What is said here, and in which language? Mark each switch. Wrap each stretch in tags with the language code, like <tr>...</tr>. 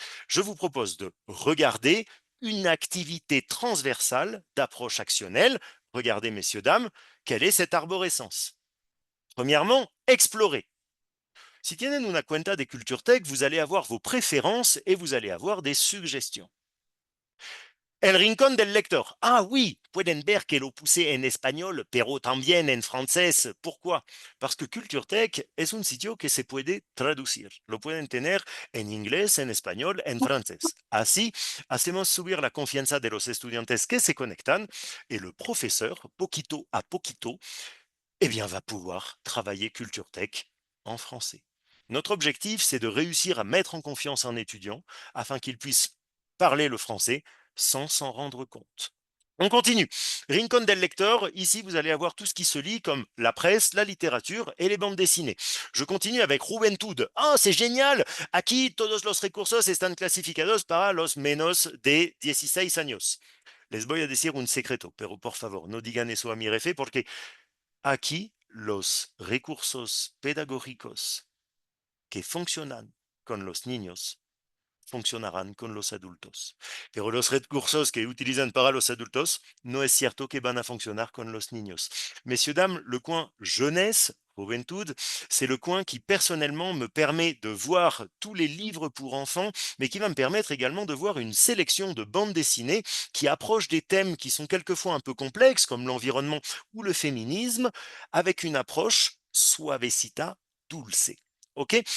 <fr>Je vous propose de regarder une activité transversale d'approche actionnelle. Regardez, messieurs, dames, quelle est cette arborescence? Premièrement, explorer.</fr> <es>Si tienen una cuenta de</es> <fr>Culture Tech, vous allez avoir vos préférences et vous allez avoir des suggestions.</fr> <es>El Rincón del Lector.</es> <fr>Ah oui,</fr> <es>pueden ver que lo puse en español, pero también en francés.</es> <fr>Pourquoi? Parce que</fr> <es>Culture Tech es un sitio que se puede traducir. Lo pueden tener en inglés, en español, en francés. Así, hacemos subir la confianza de los estudiantes que se conectan</es> <fr>et le professeur,</fr> <es>poquito a poquito,</es> <fr>eh bien, va pouvoir travailler Culture Tech en français. Notre objectif, c'est de réussir à mettre en confiance un étudiant afin qu'il puisse parler le français sans s'en rendre compte. On continue. Rincón del Lector, ici vous allez avoir tout ce qui se lit comme la presse, la littérature et les bandes dessinées. Je continue avec Juventud. Ah, c'est génial!</fr> <es>Aquí todos los recursos están clasificados para los menos de 16 años. Les voy a decir un secreto, pero por favor, no digan eso a mi jefe porque aquí los recursos pedagógicos que funcionan con los niños funcionarán con los adultos. Pero los recursos que utilizan para los adultos, no es cierto que van a funcionar con los niños.</es> <fr>Messieurs, dames, le coin jeunesse, Juventud, c'est le coin qui personnellement me permet de voir tous les livres pour enfants, mais qui va me permettre également de voir une sélection de bandes dessinées qui approchent des thèmes qui sont quelquefois un peu complexes, comme l'environnement ou le féminisme, avec une approche</fr> <es>suavecita dulce.</es> <fr>Ok?</fr>